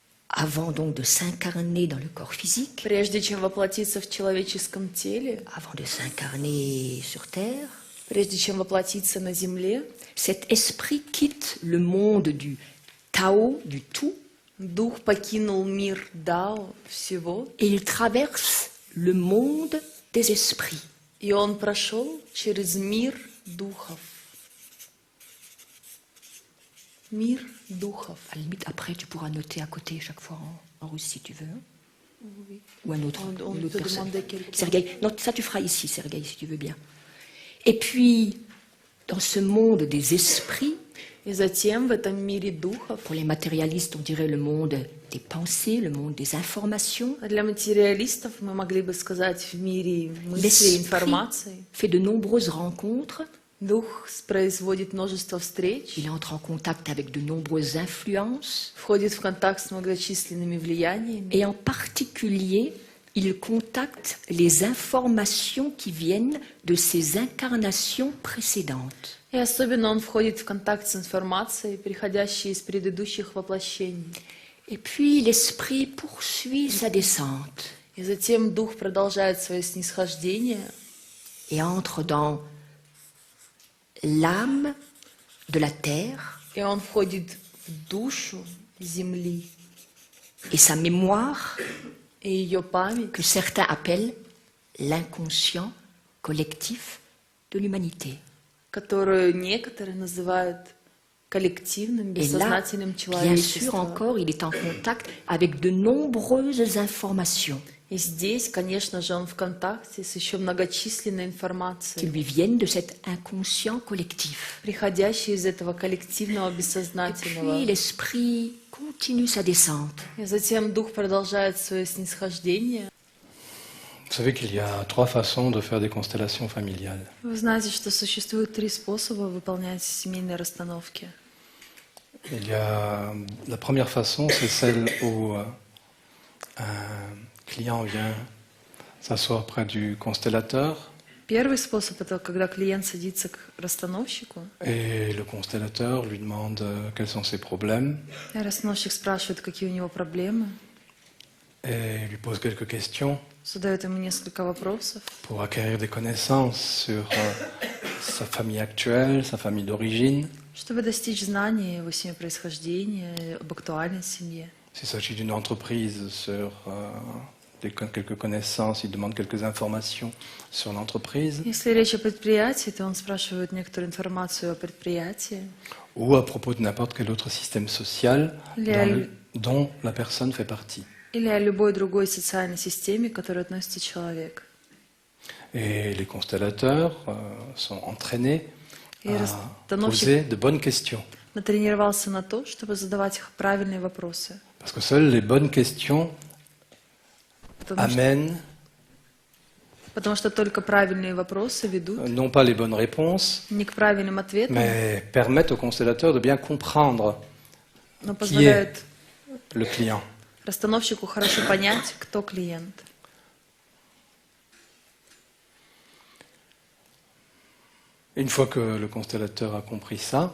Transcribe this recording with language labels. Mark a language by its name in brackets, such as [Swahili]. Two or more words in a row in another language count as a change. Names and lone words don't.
[French] avant donc de s'incarner dans le corps physique, [Russian] Прежде чем воплотиться в человеческом теле, [French] avant de s'incarner sur Terre, [Russian] прежде чем воплотиться на земле, [French] cet esprit quitte le monde du Tao, du tout, [Russian] дух покинул мир Дао, всего, [French] et il traverse le monde des esprits. [Russian] и он прошел через мир духов. Мир духов. [French] À la limite, après, tu pourras noter à côté chaque fois en russe si tu veux. Ou un autre, On une autre peut personne. demander quelqu'un. Sergueï, non, ça tu feras ici, Sergueï, si tu veux bien. Et puis, dans ce monde des esprits, [Russian] И затем в этом мире духов, [French] pour les matérialistes, on dirait le monde des pensées, le monde des informations, [Russian] а для материалистов мы могли бы сказать в мире мысли, [French] l'esprit [Russian] информации, [French] fait de nombreuses rencontres, [Russian] дух производит множество встреч, [French] il entre en contact avec de nombreuses influences, [Russian] входит в контакт с многочисленными влияниями, [French] et en particulier, il contacte les informations qui viennent de ses incarnations précédentes. [Russian] и особенно он входит в контакт с информацией, приходящей из предыдущих воплощений. [French] Et puis l'esprit poursuit sa descente [Russian] И затем дух продолжает свое снисхождение [French] et entre dans l'âme de la terre [Russian] и он входит в душу земли [French] et sa mémoire [Russian] и ее память, [French] que certains appellent l'inconscient collectif de l'humanité. [Russian] которую некоторые называют коллективным, [French] Et là, [Russian] бессознательным [French] bien sûr [Russian] человечеством. [French] encore, il est en contact avec de nombreuses informations [Russian] И здесь, конечно же, он в контакте с еще многочисленной [French] qui [Russian] информацией, [French] lui viennent de cet inconscient collectif. [Russian] приходящей из этого коллективного [French] Puis [Russian] бессознательного. [French] l'esprit continue sa descente. [Russian] И затем дух продолжает свое снисхождение. [French] Vous savez qu'il y a 3 façons de faire des constellations familiales. [Russian] Вы знаете, что существует 3 способа выполнять семейные расстановки. [French] Il y a la première façon, c'est celle où un client vient s'asseoir près du constellateur [Russian] Первый способ – это когда клиент садится к расстановщику, [French] et le constellateur lui demande quels sont ses problèmes [Russian] и расстановщик спрашивает, какие у него проблемы, [French] et lui pose quelques questions [Russian] задает ему несколько вопросов, [French] pour acquérir des connaissances sur sa famille actuelle, sa famille d'origine. [Russian] чтобы достичь знаний о его семяпроисхождении, об актуальной семье. [French] S'il s'agit d'une entreprise, sur quelques connaissances, il demande quelques informations sur l'entreprise. [Russian] Если речь о предприятии, то он спрашивает некоторую информацию о предприятии. [French] Ou à propos de n'importe quel autre système social dont la personne fait partie. [Russian] Или о любой другой социальной системе, к которой относится человек. [French] Et les constellateurs sont entraînés [Russian] И [French] à poser de bonnes questions. [Russian] натренировался на то, чтобы задавать правильные вопросы. [French] Parce que seules les bonnes questions amènent [Russian] Потому что только правильные вопросы ведут [French] non pas les bonnes réponses, [Russian] не к правильным ответам, [French] mais permettent au constellateur de bien comprendre [Russian] но [French] qui est [Russian] позволяют [French] le client. [Russian] расстановщику хорошо понять, кто клиент. [French] Une fois que le constellateur a compris ça,